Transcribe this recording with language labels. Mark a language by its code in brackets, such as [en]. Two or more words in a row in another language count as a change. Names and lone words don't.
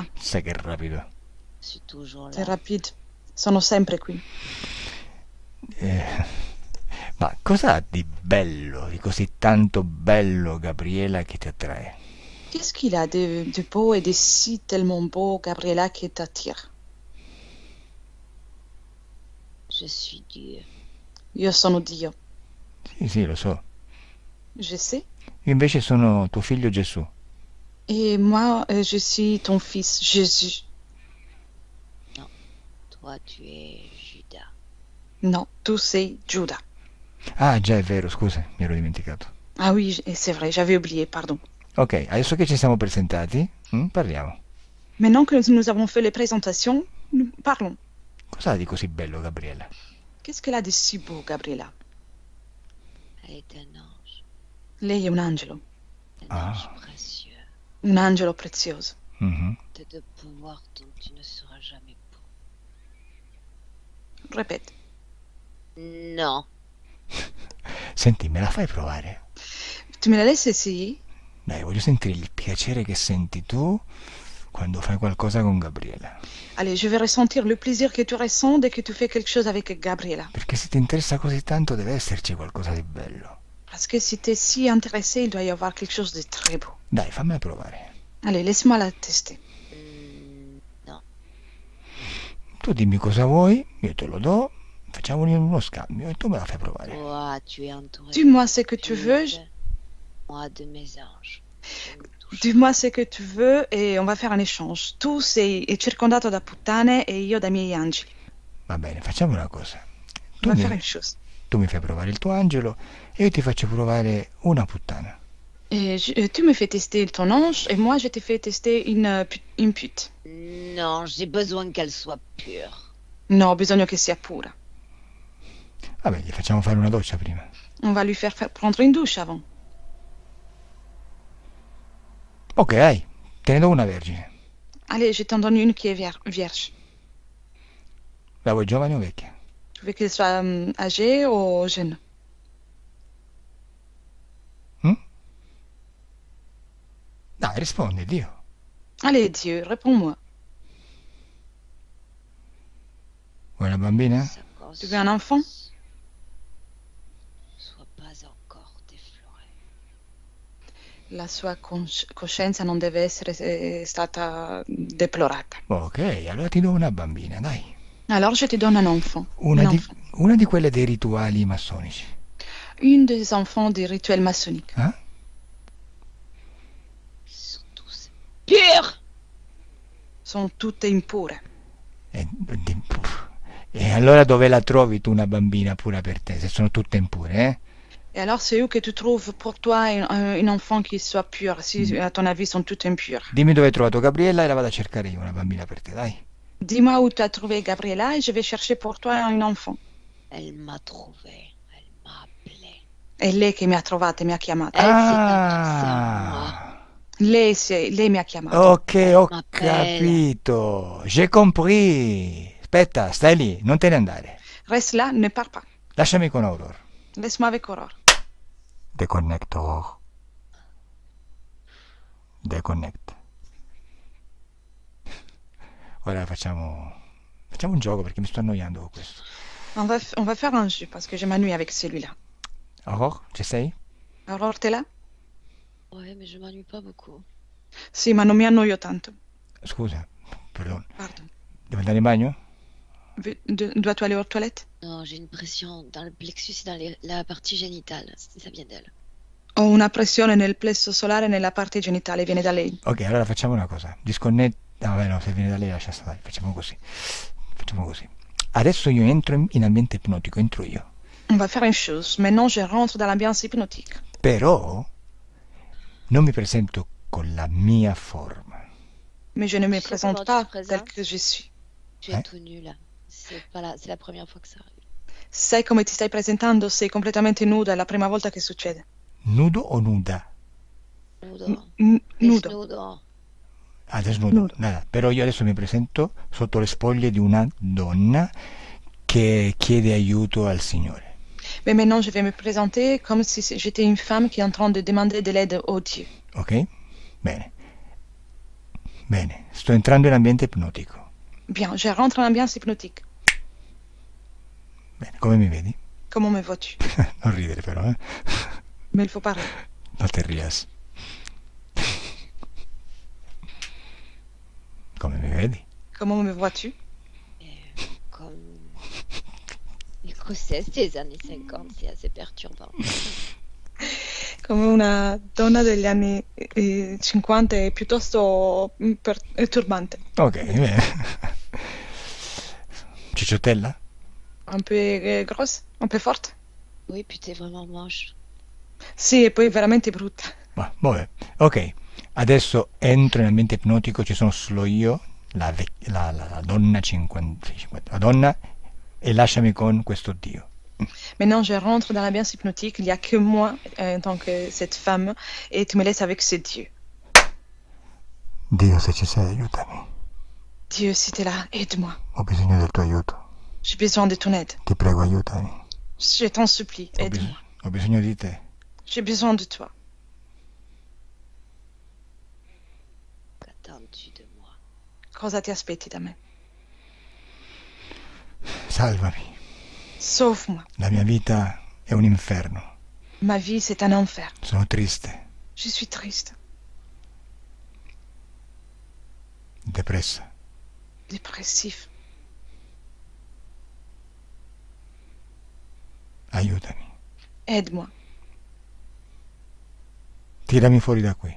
[it] Sai che rapido. [fr] Je suis toujours T'es là. rapide. [it] Sono sempre qui. Ma cosa ha di bello, di così tanto bello, Gabriela, che ti attrae? [fr] Qu'est-ce qu'il a de beau et de si tellement beau, Gabriella, qui t'attire? Je suis Dieu. [it] Io sono Dio. Sì, lo so. [fr] Je sais. [it] Io invece sono tuo figlio Gesù. [fr] Et moi, je suis ton fils, Jésus. Toi, tu es Judas. [it] Non, tu sei Giuda. Ah, già, è vero, scusa, mi ero dimenticato. [fr] Ah oui, c'est vrai, j'avais oublié, pardon. [it] Ok, adesso che ci siamo presentati, parliamo. [fr] Maintenant que nous avons fait les présentations, nous parlons. [it] Cosa ha di così bello, Gabriela? [fr] Qu'est-ce qu'elle a de si beau, Gabriella? Elle est un ange. [it] Lei è un angelo. [fr] Un Ah. ange précieux. [it] Un angelo prezioso. Mhm. [fr] De pouvoir dont tu ne seras jamais pour. Répète. Non. [it] Senti, me la fai provare? [fr] Tu me la laisses essayer? [it] Dai, voglio sentire il piacere che senti tu quando fai qualcosa con Gabriela. [fr] Allez, je vais ressentir le plaisir que tu ressens dès que tu fais quelque chose avec Gabriela. [it] Perché se ti interessa così tanto deve esserci qualcosa di bello. [fr] Parce que si tu es si intéressé, il doit y avoir quelque chose de très beau. [it] Dai, fammela provare. [fr] Allez, laisse-moi la tester. Non. [it] Tu dimmi cosa vuoi, io te lo do, facciamo uno scambio e tu me la fai provare. [fr] Toi, tu es entouré. Dis-moi ce que tu veux. Moi, de mes anges. Je me touche. Dis-moi ce que tu veux et on va faire un échange. [it] Tu sei circondato da puttane e io dai miei angeli. Va bene, facciamo una cosa. [fr] On va faire une chose. [it] Tu mi fai provare il tuo angelo e io ti faccio provare una puttana. [fr] Tu me fais tester ton ange et moi je te fais tester une pute. Non, j'ai besoin qu'elle soit pure. [it] No, ho bisogno che sia pura. Vabbè, gli facciamo fare una doccia prima. [fr] On va lui faire prendre une douche avant. [it] Ok, dai, te ne do una vergine. [fr] Allez, je t'en donne une qui est vierge. [it] La vuoi giovane o vecchia? [fr] Tu veux qu'elle soit âgée ou jeune? [it] Dai, rispondi, Dio. [fr] Allez, Dieu, réponds-moi. [it] Vuoi una bambina? Sa [fr] Tu veux un enfant? Soit pas encore déflorée. [it] La sua coscienza non deve essere stata deplorata. Ok, allora ti do una bambina, dai. [fr] Alors je te donne un enfant. [it] Una di quelle dei rituali massonici. [fr] Une des enfants des rituels maçonniques. Eh? Ils sont tous purs. [it] Sono tutte impure. E allora dove la trovi tu una bambina pura per te, se sono tutte impure, eh? [fr] Et alors c'est où que tu trouves pour toi une enfant qui soit pure, si à ton avis sont toutes impures? [it] Dimmi dove hai trovato Gabriella e la vado a cercare io una bambina per te, dai. [fr] Dis-moi où tu as trouvé Gabriella et je vais chercher pour toi une enfant. Elle m'a trouvé. Elle m'a appelé. [it] È lei che mi ha trovata e mi ha chiamata. [fr] Elle s'est adressée à moi. [it] Lei mi ha chiamato. Ok, ho Ma capito. [fr] J'ai compris. [it] Aspetta, stai lì, non te ne andare. [fr] Reste là, ne pars pas. [it] Lasciami con Aurora. [fr] Laisse-moi avec Aurore. [en] Deconnect, Aurora. Deconnect. [it] Ora facciamo un gioco perché mi sto annoiando con questo. [fr] On va faire un jeu parce que je m'ennuie avec celui-là. [it] Aurora, ci sei? [fr] Aurore, t'es là? Ouais, mais je m'ennuie pas beaucoup. [it] Sì, ma non mi annoio tanto. Scusa, perdon. [fr] Pardon. [it] Devo andare in bagno? [fr] Dois-tu aller aux toilettes? Non, j'ai une pression dans le plexus et dans la partie génitale. Ça vient d'elle. [it] Ho una pressione nel plesso solare e nella parte genitale, viene da lei. Ok, allora facciamo una cosa. Disconnetti. No, vabbè, no, se viene da lei lascia stare. Facciamo così. Facciamo così. Adesso io entro in ambiente ipnotico, entro io. [fr] On va faire une chose. Maintenant, je rentre dans l'ambiance hypnotique. [it] Però non mi presento con la mia forma. [fr] Mais je ne me Tu sais présente comment tu pas te tel présentes? que je suis. Tu es tout nu là. C'est la première fois que ça arrive. [it] Sai come ti stai presentando? Sei completamente nuda, è la prima volta che succede. Nudo o nuda? Nudo. Nudo. [es] Desnudo. Ah, desnudo. [it] Nudo. [es] Nada. [it] Però io adesso mi presento sotto le spoglie di una donna che chiede aiuto al Signore. [fr] Mais maintenant, je vais me présenter comme si j'étais une femme qui est en train de demander de l'aide au Dieu. [it] Ok? Bene. Bene. Sto entrando in ambiente ipnotico. [fr] Bien, je rentre en ambiance hypnotique. [it] Bene. Come mi vedi? [fr] Comment me vois-tu? [it] Non ridere però, eh? [fr] Mais il faut parler. [es] No te rías. [it] Come mi vedi? [fr] Comment me vois-tu? Comme une grossesse des années 50, c'est assez perturbant. [it] Come una donna degli anni 50 è piuttosto turbante. Ok, bene. Cicciottella? [fr] Un peu grosse, un peu forte. Oui, puis t'es vraiment moche. [it] Sì, e poi veramente brutta. Ma, vabbè. Ok, adesso entro in ambiente ipnotico, ci sono solo io, la donna 50, la donna, e lasciami con questo Dio. [fr] Maintenant, je rentre dans l'ambiance hypnotique. Il n'y a que moi en tant que cette femme et tu me laisses avec ce Dieu. [it] Dio, se ci sei, aiutami. [fr] Dieu, si tu es là, aide-moi. [it] Ho bisogno del tuo aiuto. [fr] J'ai besoin de ton aide. [it] Ti prego, aiutami. [fr] Je t'en supplie, aide-moi. [it] Ho bisogno di te. [fr] J'ai besoin de toi. Qu'attends-tu de moi? [it] Cosa ti aspetti da me? Salvami. [fr] Sauve-moi. [it] La mia vita è un inferno. [fr] Ma vie, c'est un enfer. [it] Sono triste, [fr] Je suis triste, [it] depressa. [fr] dépressif. [it] Aiutami. [fr] Aide-moi. [it] Tirami fuori da qui.